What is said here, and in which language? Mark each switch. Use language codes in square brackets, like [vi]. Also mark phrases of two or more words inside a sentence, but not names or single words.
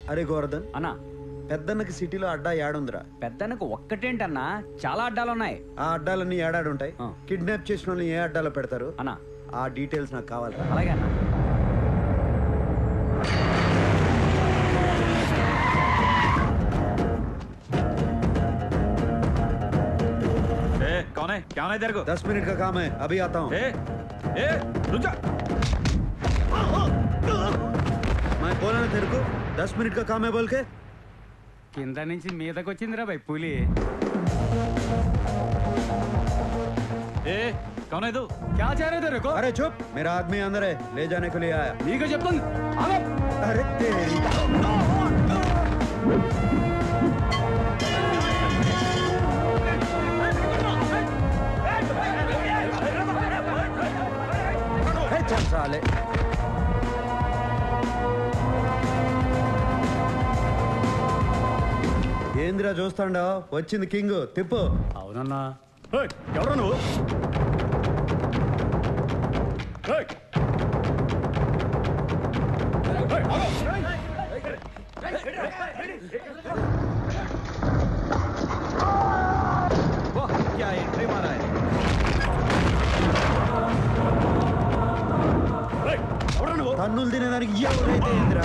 [te] అరే గోవర్ధన్ అన్నా పెద్దన్నకి సిటీలో అడ్డా ఏడుందిరా? పెద్దన్నకు ఒక్కటేంటన్నా, చాలా అడ్డాలున్నాయి. ఆ అడ్డాలన్నీ ఏడాడుంటాయి. కిడ్నాప్ చేసిన వాళ్ళని ఏ అడ్డాలో పెడతారు అన్నా? ఆ డీటెయిల్స్ నాకు కావాలి. అలాగే అన్నా. [hi] कौन है? क्या होना है तेरे को? 10 मिनट का काम है, अभी आता हूँ. रुक जा. मैं बोला ना तेरे को 10 मिनट का काम है बोल के. [te] కింద నుంచి మీదకి వచ్చిందిరా భయ్ పులి. [hi] कौन है तू? क्या चाह रहे तेरे को? अरे चुप, मेरा आदमी अंदर है, ले जाने के लिए आया. ठीक है చెప్తాను. अरे तेरी चल साले. [te] ఏంద్రా చూస్తాండో, వచ్చింది కింగ్, తిప్పు. అవునన్నా. ఎవరు నువ్వు? [hi] क्या एंट्री मारा है? [te] తన్నులు తినేదానికి ఎవరైతే ఏంద్రా?